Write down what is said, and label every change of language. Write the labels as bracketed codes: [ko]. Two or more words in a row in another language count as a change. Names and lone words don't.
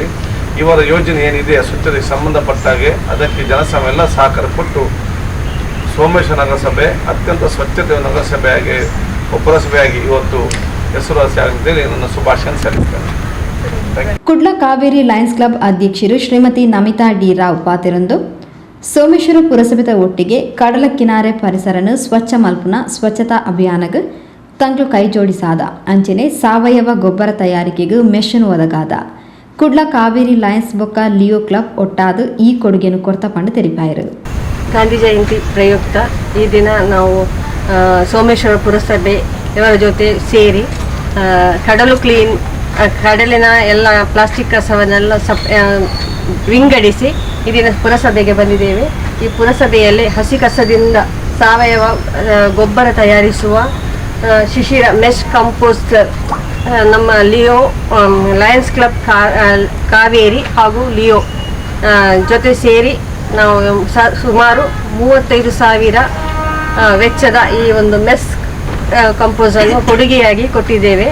[kn] ಇವರ ಯೋಜನೆ ಏನಿದೆ ಸ್ವಚ್ಛತೆಗೆ ಸಂಬಂಧಪಟ್ಟಾಗೆ ಅದಕ್ಕೆ ಜನಸಮಯ ಎಲ್ಲ ಸಹಕಾರ ಕೊಟ್ಟು ಸೋಮೇಶ್ವರ ನಗರಸಭೆ ಅತ್ಯಂತ ಸ್ವಚ್ಛತೆಯ ನಗರಸಭೆಯಾಗಿ ಪುರಸಭೆಯಾಗಿ ಇವತ್ತು ಹೆಸರುವಾಸಿ ಆಗಲಿ ನನ್ನ ಶುಭಾಶಯ ಸಲ್ಲಿಸ್ತೇನೆ. [tcy] ಕುಡ್ಲ ಕಾವೇರಿ ಲಯನ್ಸ್ ಕ್ಲಬ್ ಅಧ್ಯಕ್ಷರು ಶ್ರೀಮತಿ ನಮಿತಾ ಡಿ ರಾವ್ ಪಾತಿರಂದು ಸೋಮೇಶ್ವರ ಪುರಸಭೆದ ಒಟ್ಟಿಗೆ ಕಡಲ ಕಿನಾರೆ ಪರಿಸರನು ಸ್ವಚ್ಛ ಮಲ್ಪುನ ಸ್ವಚ್ಛತಾ ಅಭಿಯಾನಗ ತಂಗ್ಳು ಕೈ ಜೋಡಿಸಾದ ಅಂಚನೆ ಸಾವಯವ ಗೊಬ್ಬರ ತಯಾರಿಕೆಗೂ ಮೆಷನ್ ಒದಗಾದ ಕುಡ್ಲ ಕಾವೇರಿ ಲಯನ್ಸ್ ಬೊಕ್ಕ ಲಿಯೋ ಕ್ಲಬ್ ಒಟ್ಟಾದ ಈ ಕೊಡುಗೆಯನ್ನು ಕೊಡ್ತ ಪಂಡು ತೆರಿಪಾಯಿರು. [kn] ಗಾಂಧಿ ಜಯಂತಿ ಪ್ರಯುಕ್ತ ಈ ದಿನ ನಾವು ಸೋಮೇಶ್ವರ ಪುರಸಭೆ ಇವರ ಜೊತೆ ಸೇರಿ ಕಡಲು ಕ್ಲೀನ್ ಕಡಲಿನ ಎಲ್ಲ ಪ್ಲಾಸ್ಟಿಕ್ ಕಸವನ್ನೆಲ್ಲ ವಿಂಗಡಿಸಿ ಈ ದಿನ ಪುರಸಭೆಗೆ ಬಂದಿದ್ದೇವೆ. ಈ ಪುರಸಭೆಯಲ್ಲಿ ಹಸಿ ಕಸದಿಂದ ಸಾವಯವ ಗೊಬ್ಬರ ತಯಾರಿಸುವ ಶಿಶಿರ ಮೆಶ್ ಕಂಪೋಸ್ಟ್ ನಮ್ಮ ಲಿಯೋ ಲಯನ್ಸ್ ಕ್ಲಬ್ ಕಾವೇರಿ ಹಾಗೂ ಲಿಯೋ ಜೊತೆ ಸೇರಿ ನಾವು ಸುಮಾರು 35,000 ವೆಚ್ಚದ ಈ ಒಂದು ಮೆಸ್ ಕಂಪೋಸನ್ನು ಕೊಡುಗೆಯಾಗಿ ಕೊಟ್ಟಿದ್ದೇವೆ.